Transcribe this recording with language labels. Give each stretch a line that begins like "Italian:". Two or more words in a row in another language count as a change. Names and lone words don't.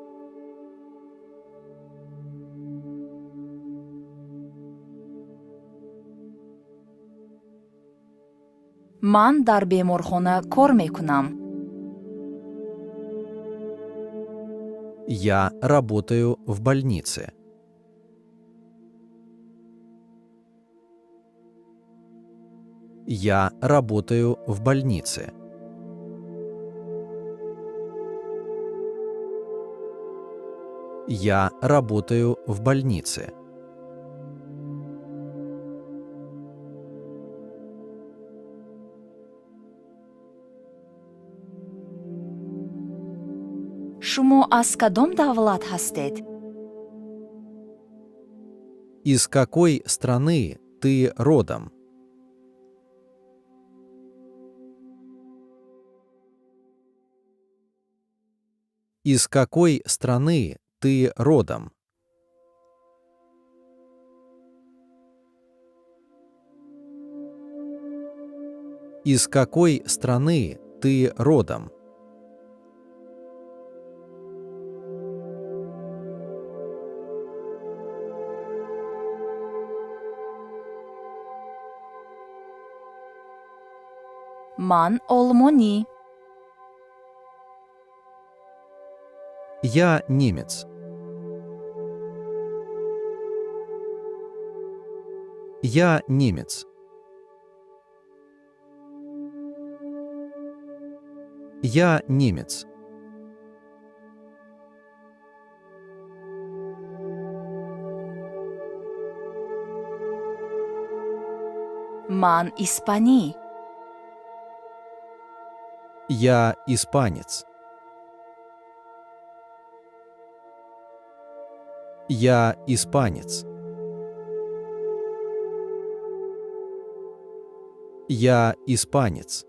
Tajik: ман дар беморхона кор мекунам.
Russian: Я работаю в больнице. Я работаю в больнице. Я работаю в больнице.
Tajik: шумо аз кадом давлат ҳастед?
Russian: Из какой страны ты родом? Из какой страны ты родом? Из какой страны ты родом?
Tajik: ман олмонӣ.
Russian: Я немец. Я немец. Я немец.
Tajik: ман испанӣ.
Russian: Я испанец. Я испанец. Я испанец.